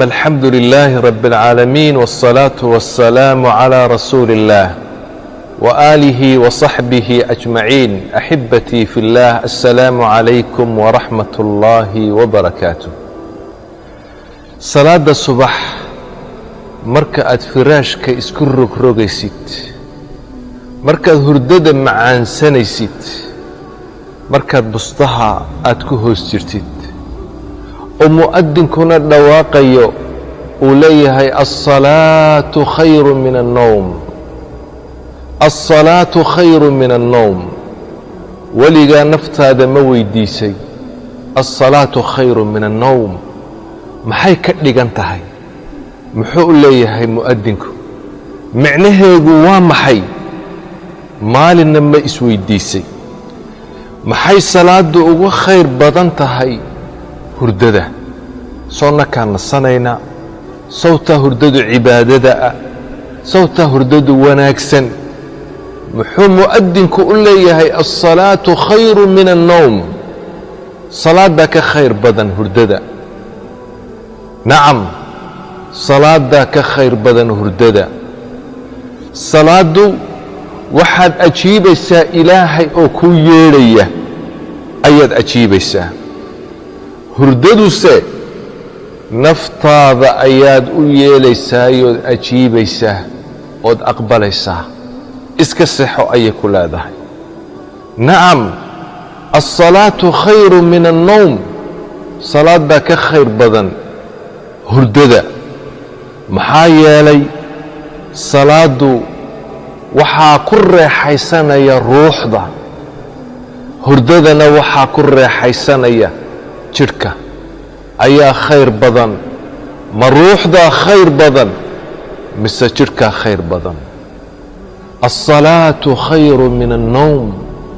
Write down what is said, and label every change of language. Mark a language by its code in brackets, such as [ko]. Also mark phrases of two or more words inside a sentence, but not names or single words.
[ar] الحمد لله رب العالمين، والصلاة والسلام على رسول الله وآله وصحبه أجمعين. أحبتي في الله، السلام عليكم ورحمة الله وبركاته. صلاة الصبح [so] marka aad firaashka isku rogrogaysid, markaad hurdada macaansanaysid, markaad bustaha aad ku hoos jirtid oo mu'adinkuna dhawaaqayo uu leeyahay [ar] الصلاة خير من النوم، الصلاة خير من النوم. [so] weligaa naftaada ma weydiisay [ar] الصلاة خير من النوم [so] maxay ka dhigan tahay? muxuu u leeyahay mu'adinku? micnaheedu waa maxay? maalinna ma isweydiisay maxay salaadu uga khayr badan tahay hurdada? soonnakaa nasanaynaa, sawtaa hurdadu cibaadada ah, sawtaa hurdadu wanaagsan. muxuu mu'adinku u leeyahay [ar] الصلاة خير من النوم؟ [so] salaadaa ka khayr badan hurdada. nacam, salaadaa ka khayr badan hurdada. salaadu waxaad ajiibaysaa ilaahay oo kuu yeedhaya ayaad ajiibaysaa. hurdaduse naftaada ayaad u yeelaysaayoood ajiibaysaa ood aqbalaysaa. iska sexo ayay ku leedahay. nacam, [ar] الصلاة خير من النوم. [so] salaadaa ka khayr badan hurdada. maxaa yeelay salaadu waxaa ku reexaysanaya ruuxda, hurdadana waxaa ku reexaysanaya jidhka. ayaa khayr badan? ma ruuxdaa khayr badan mise jidhkaa khayr badan? [ar] الصلاة خير من النوم.